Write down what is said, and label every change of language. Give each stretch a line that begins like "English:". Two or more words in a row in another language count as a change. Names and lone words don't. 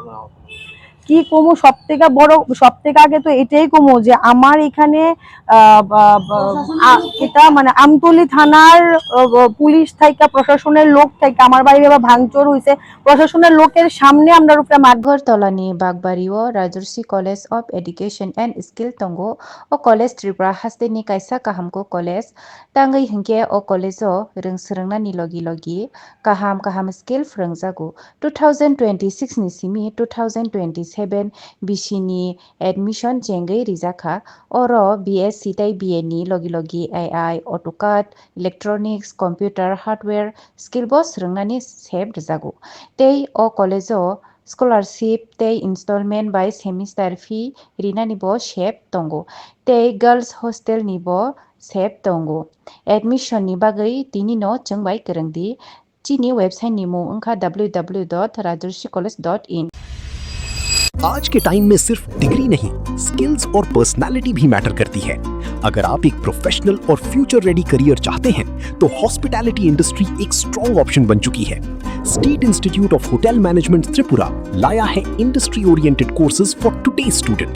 Bangla: কি কমু, সব থেকে আগে তো এটাই কমু যে আমার এখানে এটা মানে আমতলী থানার পুলিশ থাইকা, প্রশাসনের লোক থাইকা আমার বাড়ি এবার ভাঙচুর হইছে, প্রশাসনের লোকের সামনে আমরা রূপে
Kok Borok: আগরতলানি বাগবাড়িও রাজর্ষি কলেজ অফ এডুকেশন এন্ড স্কিল তঙ্গো ও কলেজ ত্রিপুরা হাস্তেনি কাইसा काहामको कलेज तांगै हंके ओ कलेजो रोंसरोंनानि लगी लगी काहाम स्किल फोरोंजागु 2026 नि सिमी 2027 बिसिनि एडमिशन जेंगै रिजाखा ओरो बीएससी ताई बीए नि लगी लगी
English: AI AutoCAD electronics computer hardware skill
Kok Borok: बस रोंनानि सेब रिजागु तै ओ कलेजो स्कॉलरशिप ते
English: installment by semester fee
Kok Borok: रिनानि बो शेप तंगो ते
English: girls hostel
Kok Borok: नि बो शेप तंगो एडमिशन नि बागै तिनि नो चंबाय करंगदि चीनी वेबसाइट नि मु अंखा www.rajarsicollege.in।
Hindi: आज के टाइम में सिर्फ डिग्री नहीं, स्किल्स और पर्सनालिटी भी मैटर करती है। अगर आप एक प्रोफेशनल और
English: future ready career
Hindi: चाहते हैं तो
English: hospitality industry
Hindi: एक
English: strong option
Hindi: बन चुकी है। स्टेट इंस्टीट्यूट ऑफ होटल मैनेजमेंट त्रिपुरा लाया है
English: industry oriented courses for today's students.